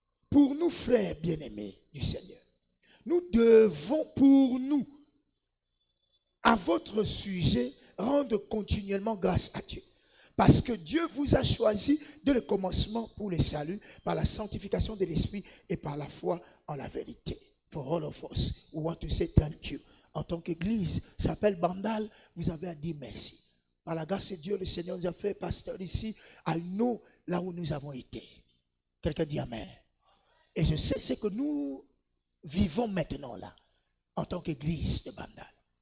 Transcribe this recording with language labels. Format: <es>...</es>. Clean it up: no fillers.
<fr>Pour nous, frères bien-aimés du Seigneur. Nous devons pour nous, à votre sujet, rendre continuellement grâce à Dieu. Parce que Dieu vous a choisi dès le commencement pour le salut, par la sanctification de l'Esprit et par la foi en la vérité.</fr> <en>For all of us, we want to say thank you.</en> <fr>En tant qu'Église, s'appelle Bandal, vous avez à dire merci. Par la grâce de Dieu, le Seigneur nous a fait pasteur ici, à nous, là où nous avons été. Quelqu'un dit Amen. Et je sais ce que nous vivons maintenant là, en tant qu'Église de Bandal.</fr>